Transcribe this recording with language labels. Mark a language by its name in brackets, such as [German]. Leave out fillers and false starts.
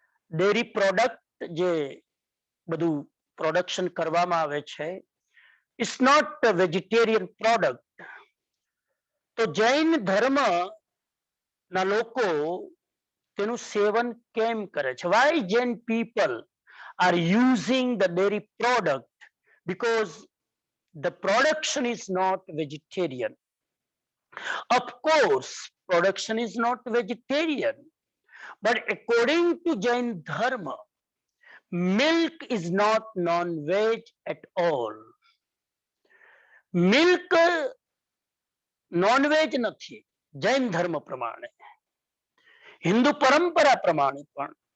[Gujarati] Dairy product જે બધું production કરવામાં આવે છે, [English] It's not vegetarian product. [Gujarati] તો જૈન ધર્મ ના લોકો તેનું સેવન કેમ કરે છે? [English] Why Jain people are using the dairy product? Because the production is not vegetarian. Of course, production is not vegetarian, but according to Jain Dharma, milk is not non-veg at all. Milk non-veg [Gujarati] નથી જૈન ધર્મ પ્રમાણે, હિન્દુ પરંપરા પ્રમાણે પણ.